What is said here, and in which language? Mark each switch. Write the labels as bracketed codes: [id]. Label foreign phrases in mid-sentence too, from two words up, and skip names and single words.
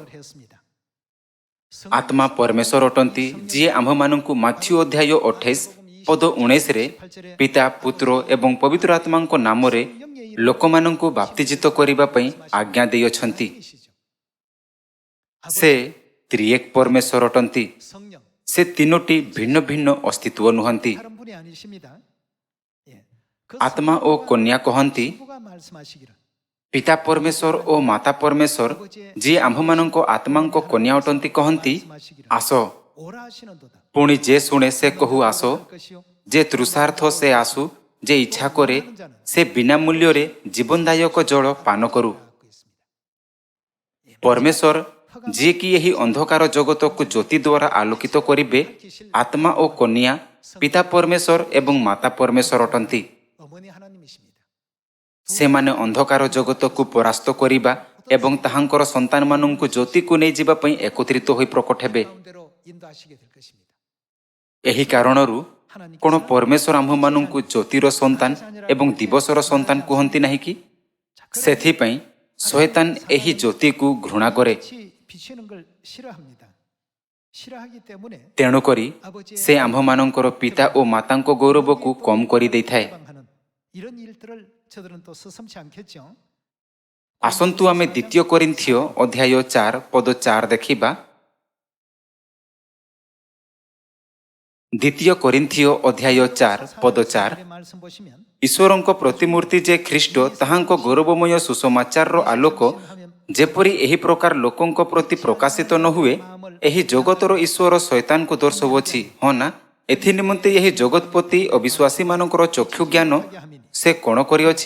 [or] ଆତ୍ମା ପରମେଶ୍ୱର ଅଟନ୍ତି, ଯିଏ ଆମ୍ଭମାନଙ୍କୁ ମାଥ୍ୟୁ ଅଧ୍ୟାୟ 28 ପଦ 19ରେ ପିତା, ପୁତ୍ର ଏବଂ ପବିତ୍ର ଆତ୍ମାଙ୍କ ନାମରେ ଲୋକମାନଙ୍କୁ ବାପ୍ତିଜିତ କରିବା ପାଇଁ ଆଜ୍ଞା ଦେଇଅଛନ୍ତି। ସେ ତ୍ରିଏକ ପରମେଶ୍ୱର ଅଟନ୍ତି। [ko] 성령 [or] ସେ ତିନୋଟି ଭିନ୍ନ ଭିନ୍ନ ଅସ୍ତିତ୍ୱ ନୁହନ୍ତି। [ko] 다른 분이 아니십니다. 예. 그 [or] ଆତ୍ମା ଓ କନ୍ୟା କହନ୍ତି, [ko] 성부가 말씀하시기를 [or] ପିତା ପରମେଶ୍ୱର ଓ ମାତା ପରମେଶ୍ୱର ଯିଏ ଆମ୍ଭମାନଙ୍କ ଆତ୍ମାଙ୍କ କନ୍ୟା ଅଟନ୍ତି କହନ୍ତି, ଆସ। [ko] 오라 하시는도다. [or] ପୁଣି ଯେ ଶୁଣେ ସେ କହୁ, ଆସ। [ko] 할 것이요 [or] ଯେ ତୃଷାର୍ଥ ସେ ଆସୁ, ଯେ ଇଚ୍ଛା କରେ ସେ ବିନା ମୂଲ୍ୟରେ ଜୀବନଦାୟକ ଜଳ ପାନ କରୁ। [ko] 갖고 있습니다. [or] ପରମେଶ୍ୱର ଯିଏକି ଏହି ଅନ୍ଧକାର ଜଗତକୁ ଜ୍ୟୋତି ଦ୍ୱାରା ଆଲୋକିତ କରିବେ, ଆତ୍ମା ଓ କନ୍ୟା ପିତା ପରମେଶ୍ୱର ଏବଂ ମାତା ପରମେଶ୍ୱର ଅଟନ୍ତି। [ko] 어머니 하나님이십니다. [or] ସେମାନେ ଅନ୍ଧକାର ଜଗତକୁ ପରାସ୍ତ କରିବା ଏବଂ ତାହାଙ୍କର ସନ୍ତାନମାନଙ୍କୁ ଜ୍ୟୋତିକୁ ନେଇଯିବା ପାଇଁ એકତ୍ରିତ ହୋଇ ପ୍ରକଟ ହେବେ। [ko] 가운데로 인도하시게 될 것입니다. [or] ଏହି କାରଣରୁ କ'ଣ ପରମେଶ୍ୱର ଆମ୍ଭମାନଙ୍କୁ ଜ୍ୟୋତିର ସନ୍ତାନ ଏବଂ ଦିବସର ସନ୍ତାନ କୁହନ୍ତି ନାହିଁ କି? ସେଥିପାଇଁ ଶୟତାନ ଏହି ଜ୍ୟୋତିକୁ ଘୃଣା କରେ। [ko] 비치는 걸 싫어합니다. 싫어하기 때문에 [or] ତେଣୁକରି ସେ ଆମ୍ଭମାନଙ୍କର ପିତା ଓ ମାତାଙ୍କ ଗୌରବକୁ କମ୍ କରିଦେଇଥାଏ। [ko] 하는 이런 일들을 저들은 또 서슴지 않겠죠. [or] ଆସନ୍ତୁ ଆମେ ଦ୍ୱିତୀୟ କରିନ୍ଥିଓ ଅଧ୍ୟାୟ 4 ପଦ 4 ଦେଖିବା। ଦ୍ୱିତୀୟ କରିନ୍ଥିଓ ଅଧ୍ୟାୟ 4 ପଦ 4, [ko] 말씀 보시면 [or] ଈଶ୍ୱରଙ୍କ ପ୍ରତିମୂର୍ତ୍ତି ଯେ ଖ୍ରୀଷ୍ଟ ତାହାଙ୍କ ଗୌରବମୟ ସୁସମାଚାରର ଆଲୋକ ଯେପରି ଏହି ପ୍ରକାର ଲୋକଙ୍କ ପ୍ରତି ପ୍ରକାଶିତ ନ ହୁଏ, ଏହି ଜଗତର ଈଶ୍ୱର ଶୈତାନକୁ ଦର୍ଶାଉଅଛି। ହଁ ନା? ଏଥି ନିମନ୍ତେ ଏହି ଜଗତପତି ଅବିଶ୍ୱାସୀମାନଙ୍କର ଚକ୍ଷୁ ଜ୍ଞାନ ସେ କ'ଣ କରିଅଛି?